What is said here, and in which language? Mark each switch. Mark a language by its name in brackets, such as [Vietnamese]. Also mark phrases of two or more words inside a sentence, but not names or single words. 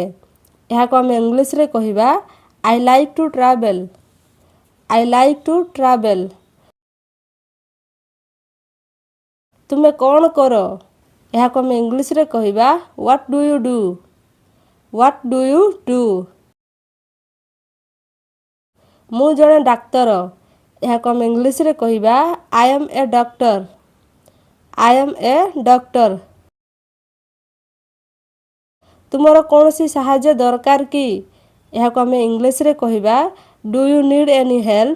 [Odia] ଏହାକୁ ଆମେ ଇଂଲିଶରେ କହିବା [English] I like to travel. I like to travel. [Odia] ତୁମେ କ'ଣ କର? ଏହାକୁ ଆମେ ଇଂଲିଶରେ କହିବା [English] What do you do? What do you do? [Odia] ମୁଁ ଜଣେ ଡାକ୍ତର। ଏହାକୁ ଆମେ ଇଂଲିଶରେ କହିବା [English] I am a doctor. I am a doctor. [Odia] ତୁମର କୌଣସି ସାହାଯ୍ୟ ଦରକାର କି? ଏହାକୁ ଆମେ ଇଂଲିଶରେ କହିବା [English] do you need any help?